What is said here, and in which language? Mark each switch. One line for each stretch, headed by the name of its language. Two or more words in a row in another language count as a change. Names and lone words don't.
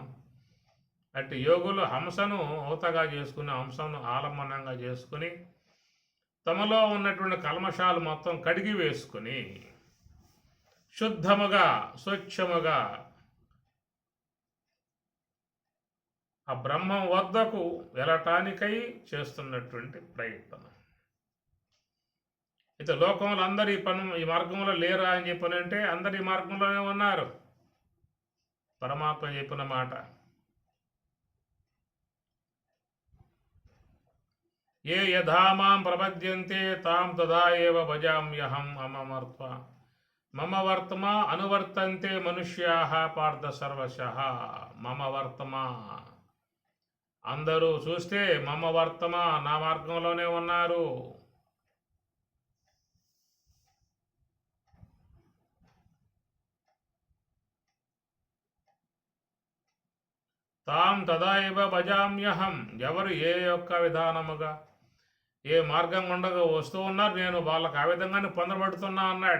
Telugu: అట్టి యోగులు హంసను అవతగా చేసుకుని హంసను ఆలంబనంగా చేసుకుని తమలో ఉన్నటువంటి కల్మషాలు మొత్తం కడిగి వేసుకుని శుద్ధముగా స్వచ్ఛముగా ఆ బ్రహ్మం వద్దకు వెళ్ళటానికై చేస్తున్నటువంటి ప్రయత్నం. అయితే లోకంలో అందరు ఈ మార్గంలో లేరా అని చెప్పనంటే అందరు ఈ మార్గంలోనే ఉన్నారు. పరమాత్మ చెప్పిన మాట.
Sanskrit: ఏ యథా మాం ప్రపద్యంతే తాం తదా ఏవ భజామ్యహం మమ వర్తమా అనువర్తంతే మనుష్యాః పార్థ సర్వశః. మమ వర్తమా,
Telugu: అందరూ చూస్తే
Sanskrit: మమ వర్తమా,
Telugu: నా మార్గంలోనే ఉన్నారు.
Sanskrit: తాం తదా ఏవ భజామ్యహం,
Telugu: ఎవరు ఏ యొక్క విధానముగా ఏ మార్గం ఉండగా వస్తూ ఉన్నారు, నేను వాళ్ళకు ఆ విధంగానే పొందబడుతున్నా అన్నాడు.